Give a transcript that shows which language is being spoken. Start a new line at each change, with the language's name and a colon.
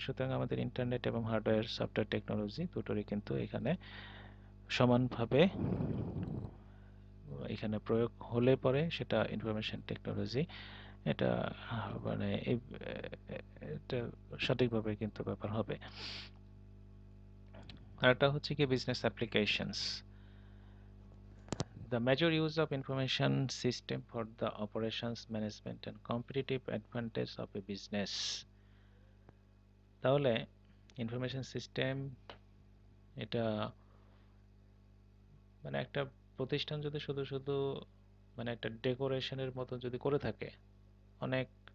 Bangla: সুতরাং আমাদের ইন্টারনেট এবং হার্ডওয়্যার সফটওয়্যার টেকনোলজি দুটোরই কিন্তু এখানে সমানভাবে এখানে প্রয়োগ হলে পরে সেটা ইনফরমেশন টেকনোলজি, এটা মানে এটা সঠিকভাবে কিন্তু ব্যাপার হবে। আর একটা হচ্ছে কি business applications.
English: The major use of information system for the operations management and competitive advantage of a business.
Bangla: তাহলে ইনফরমেশন সিস্টেম এটা মানে একটা প্রতিষ্ঠান যদি শুধু শুধু মানে একটা ডেকোরেশনের মতো যদি করে থাকে, অনেক